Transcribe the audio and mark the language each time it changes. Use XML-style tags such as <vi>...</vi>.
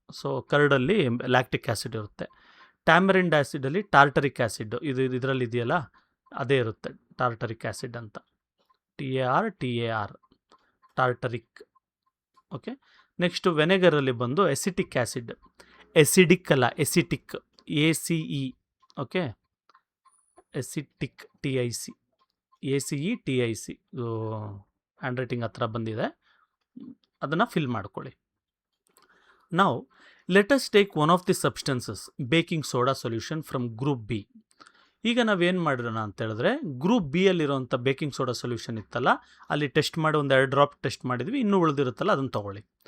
<kn>So ಕರ್ಡಲ್ಲಿ lactic acid ಇರುತ್ತೆ. Tamarind ಆ್ಯಸಿಡಲ್ಲಿ tartaric acid, ಇದರಲ್ಲಿ ಇದೆಯಲ್ಲ ಅದೇ ಇರುತ್ತೆ, ಟಾರ್ಟರಿಕ್ ಆ್ಯಸಿಡ್ ಅಂತ. TAR tartaric. ಓಕೆ, ನೆಕ್ಸ್ಟು ವೆನೆಗರಲ್ಲಿ ಬಂದು ಎಸಿಟಿಕ್ ಆ್ಯಸಿಡ್. ಎಸಿಡಿಕ್ ಅಲ್ಲ, acetic, ACE.</kn> <en>Okay, acetic, TIC, ACE TIC.</en> <kn>Hand writing ಹತ್ರ ಬಂದಿದೆ, ಅದನ್ನು ಫಿಲ್ ಮಾಡ್ಕೊಳ್ಳಿ.</kn> <en>ನಾವು let us take one of the substances, baking soda solution from group B.</en> <kn>ಈಗ ನಾವೇನು ಮಾಡಿರೋಣ ಅಂತ ಹೇಳಿದ್ರೆ, group B ಅಲ್ಲಿರೋಂಥ baking soda solution ಇತ್ತಲ್ಲ, ಅಲ್ಲಿ ಟೆಸ್ಟ್ ಮಾಡಿ ಒಂದು 2 ಡ್ರಾಪ್ ಟೆಸ್ಟ್ ಮಾಡಿದ್ವಿ, ಇನ್ನೂ ಉಳಿದಿರುತ್ತಲ್ಲ ಅದನ್ನು ತೊಗೊಳ್ಳಿ.</kn>